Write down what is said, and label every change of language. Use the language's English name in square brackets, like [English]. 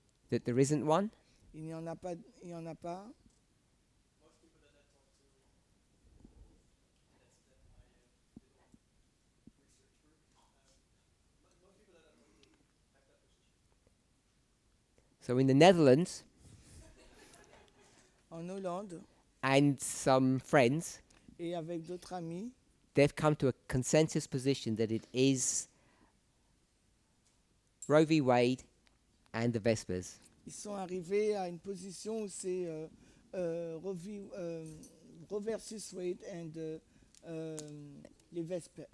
[English] That there isn't one. [French] Il n'y en a pas. Il y en a pas. [English] Most people that I talk to, that's my little research work. Most people that I talk to have that position. So in the Netherlands [French] En Hollande [English] and some friends, [French] et avec d'autres amis, [English] they've come to a consensus position that it is Roe v. Wade and the Vespers. [French] ils sont arrivés à une position où c'est Roe versus Wade and les Vespers.